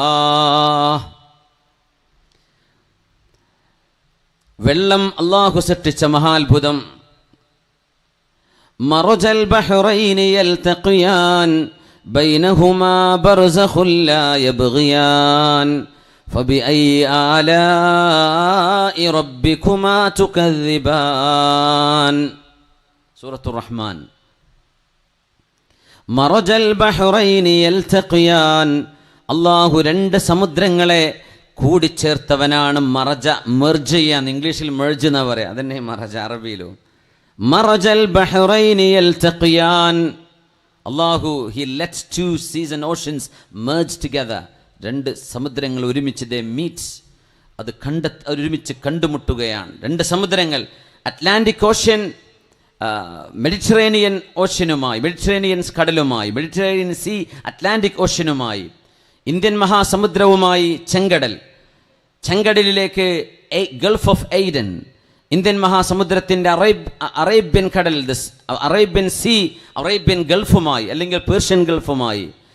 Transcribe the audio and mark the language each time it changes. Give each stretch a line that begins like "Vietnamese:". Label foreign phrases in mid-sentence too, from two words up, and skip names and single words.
Malayalam: വെള്ളം അല്ലാഹു സൃഷ്ടിച്ച മഹാത്ഭുതം.
Arabic: مرج البحرين يلتقيان بينهما برزخ لا يبغيان فبأي آلاء ربكما تكذبان. سورة الرحمن. مرج البحرين يلتقيان.
Malayalam: അല്ലാഹു 2 സമുദ്രങ്ങളെ കൂടിച്ചേർത്തവനാണ്. മറജ, മെർജ് ചെയ്യാൻ, ഇംഗ്ലീഷിൽ മെർജ് എന്നാ പറയാ, അതന്നെ മറജ അറബിയിലും.
Arabic: مرج البحرين يلتقيان.
English: അല്ലാഹു he lets 2 seas and oceans merge together.
Malayalam: 2 സമുദ്രങ്ങൾ ഒരുമിച്ച്
English: they meet,
Malayalam: അത് ഒരുമിച്ച് കണ്ടുമുട്ടുകയാണ്. 2 സമുദ്രങ്ങൾ, അറ്റ്ലാന്റിക് ഓഷ്യൻ മെഡിറ്ററേനിയൻ ഓഷ്യനുമായി, മെഡിറ്ററേനിയൻ കടലുമായി, മെഡിറ്ററേനിയൻ സീ അറ്റ്ലാന്റിക് ഓഷ്യനുമായി, ഇന്ത്യൻ മഹാസമുദ്രവുമായി ചെങ്കടലിലേക്ക് ഗൾഫ് ഓഫ് എയ്ഡൻ, ഇന്ത്യൻ മഹാസമുദ്രത്തിൻ്റെ അറേബ്യൻ കടൽ, അറേബ്യൻ സീ, അറേബ്യൻ ഗൾഫുമായി അല്ലെങ്കിൽ പേർഷ്യൻ ഗൾഫുമായി,